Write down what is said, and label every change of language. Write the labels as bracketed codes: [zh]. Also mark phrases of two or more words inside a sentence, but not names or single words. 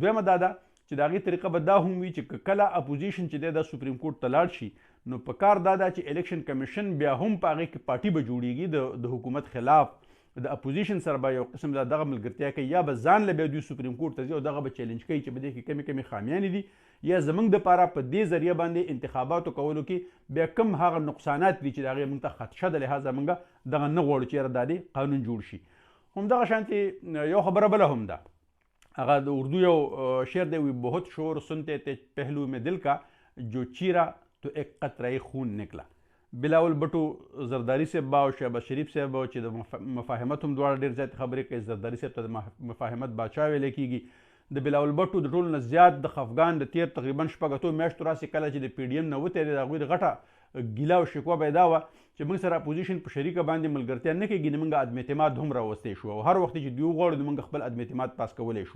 [ps] دویمه دا ده چې د هغې طریقه به دا هم وي چې کله اپوزیشن چې دی د [en] Supreme Court [ps] ته لاړ شي، نو په کار دا ده چې الیکشن کمیشن بیا هم په هغې کې پارټي به جوړیږي د حکومت خلاف، د اپوزیشن سره به یو قسم دغه ملګرتیا کوي، یا به ځان له بیا دوی [en] Supreme Court [ps] ته ځي او دغه به چیلنج کوي چې په دې کې کمې کمې خامیانې دي، یا زموږ دپاره په دې ذریعه باندې انتخاباتو کولو کې بیا کم هغه نقصانات دي چې د هغې موږ ته خدشه ده، لهذا موږ دغه نه غواړو چې یاره دا دې قانون جوړ شي. همدغه شانتې یو خبره بله هم ده، هغه د اردو یو شعر دی، [ur] وی بہت شور سنتے تھے پہلو میں دل کا جو چیرا تو ایک قطرہ خون نکلا. [ps] بلاول بټو زرداری صاحب او شهباز شریف صاحب چې د مفاهمت هم دواړه ډېر زیات خبرې کوي. زرداری صاحب ته د مفاهمت باچا ویل کېږي. د بلاول بټو د ټولو نه زیات د خفګان د تیر تقریبا شپږ اتو میاشتو راسې کله چې د پی ډي ایم نه وتې د هغوی د غټه ګیله او شکوه به یې دا وه چې موږ سره اپوزیشن په شریکه باندې ملګرتیا نه کېږي، نو موږ عدم اعتماد هم راوستی شو، او هر وخت چې دوی وغواړو نو موږ خپل عدم اعتماد پاس کولی شو.